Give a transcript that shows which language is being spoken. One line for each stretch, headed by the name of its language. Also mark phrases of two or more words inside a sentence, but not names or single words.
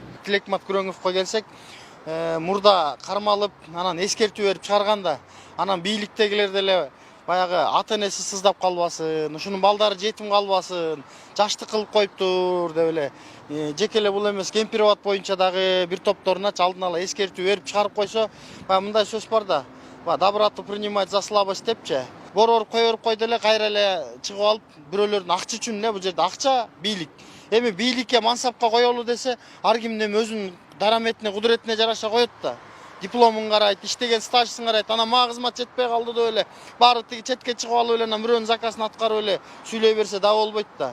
Kyrgyz: Тилекмат Күрөңовго келсек, мурда кармалып, анан эскертүү берип чыгарганда, анан бийликтегилер деле баягы ата-энеси сыздап калбасын, ушунун балдары жетим калбасын, жаштык кылып коюптур деп эле. Жеке эле бул эмес, кемпирабад боюнча дагы бир топторуна алдын ала эскертүү берип чыгарып койсо, мындай сөз бар да.
Russian: Доброту принимать за слабость депчи.
Kyrgyz: Боруп койду эле, кайра эле чыгып алып, бирөөлөрдүн акча үчүн эле, бул жерде акча бийлик. Эми бийликке мансапка коелу десе, ар ким эми өзүнүн дараметине, кудуретине жараша коет да. Дипломун карайт, иштеген стажсын карайт, анан мага кызмат жетпей калды деп эле, баары тиги четке чыгып алып эле, анан бирөөнүн заказын аткарып эле сүйлөй берсе да болбойт да.